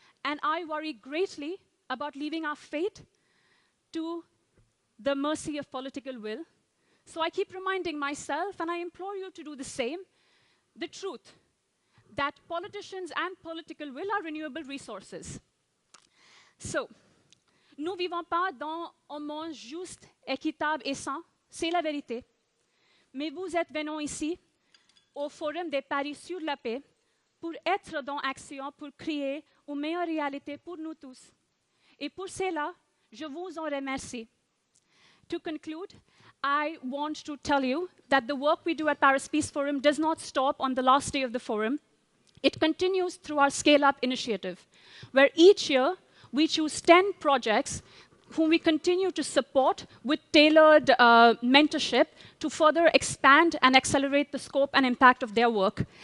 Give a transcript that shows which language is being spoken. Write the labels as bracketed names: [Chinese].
[English] And I worry greatly about leaving our fate to the mercy of political will. So I keep reminding myself, and I implore you to do the same, the truth, that politicians and political will are renewable resources. [French] So, nous ne vivons pas dans un monde juste, équitable et sain, c'est la vérité. Mais vous êtes venus ici, au Forum de Paris sur la paix, pour être dans l'action, pour créer une meilleure réalité pour nous tous. Et pour cela, je vous en remercie. [English] To conclude, I want to tell you that the work we do at Paris Peace Forum does not stop on the last day of the forum. It continues through our Scale Up initiative, where each year we choose 10 projects whom we continue to support with tailored mentorship to further expand and accelerate the scope and impact of their work.